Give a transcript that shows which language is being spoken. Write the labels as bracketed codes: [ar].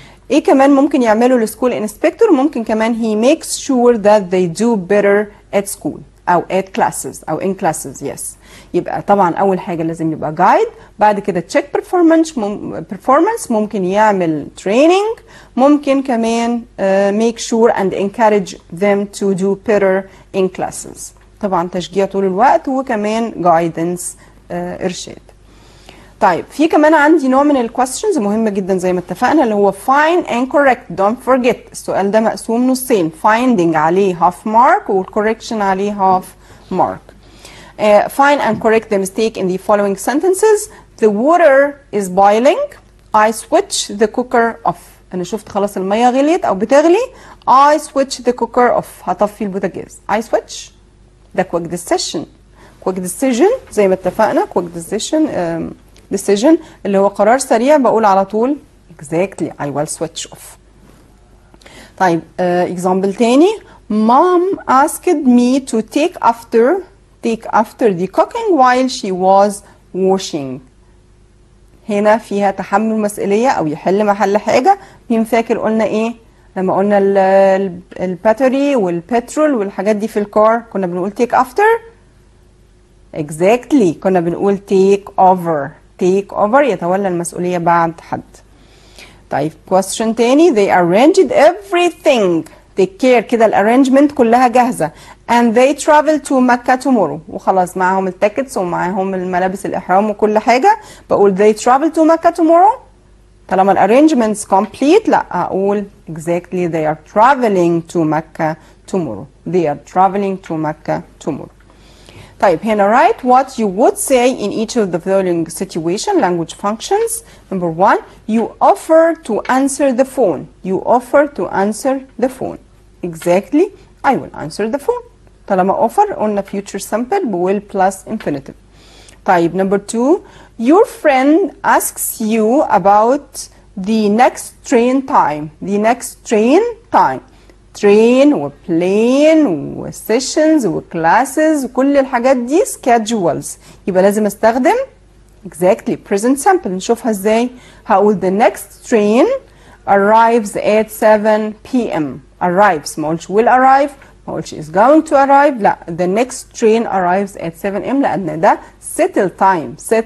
[ar] إيه كمان ممكن يعملوا السكول انسبكتور؟ [en] ممكن كمان he makes sure that they do better at school أو at classes أو in classes yes. [ar] يبقى طبعا اول حاجه لازم يبقى جايد، بعد كده تشيك performance، ممكن يعمل training، ممكن كمان make sure and encourage them to do better in classes. طبعا تشجيع طول الوقت وكمان guidance ارشاد. طيب في كمان عندي نوع من الكويستشنز مهمه جدا زي ما اتفقنا اللي هو [en] find and correct don't forget. [ar] السؤال ده مقسوم نصين، finding عليه half mark والcorrection عليه half mark. [en] Find and correct the mistake in the following sentences. The water is boiling. I switch the cooker off. [ar] انا شفت خلاص الميه غليت او بتغلي. [en] I switch the cooker off. [ar] هطفي البوتاجاز. [en] I switch. ده quick decision. quick decision زي ما اتفقنا. quick decision [ar] اللي هو قرار سريع بقول على طول [en] exactly I will switch off. [ar] طيب example تاني. [en] Mom asked me to take after the cooking while she was washing. [ar] هنا فيها تحمل مسؤولية أو يحل محل حاجة. مين فاكر قلنا إيه؟ لما قلنا الباتري والبترول والحاجات دي في الكار كنا بنقول take after. [en] exactly كنا بنقول take over. [ar] take over يتولى المسؤولية بعد حد. طيب [en] question تاني. they arranged everything. [ar] take care كده الارينجمنت كلها جاهزة. [en] and they travel to مكة tomorrow. [ar] وخلاص معاهم التيكتس ومعاهم الملابس الإحرام وكل حاجة. [en] بقول they travel to مكة tomorrow. [ar] طالما الارينجمنتس [en] complete لا هقول exactly they are traveling to مكة tomorrow. they are traveling to مكة tomorrow. طيب هنا write what you would say in each of the following situation language functions. Number 1 you offer to answer the phone. you offer to answer the phone. exactly I will answer the phone. [ar] طالما [en] offer قلنا future simple will plus infinitive. طيب number 2 your friend asks you about the next train time. the next train time. train وبلين وسيشنز وكلاسز وكل الحاجات دي schedules. [ar] يبقى لازم استخدم exactly present simple. نشوفها ازاي. [en] هقول the next train arrives at 7 p.m. arrives [ar] ما قولش [en] will arrive ما قولش is going to arrive. لا the next train arrives at 7 a.m. [ar] لأن ده [en] settle time.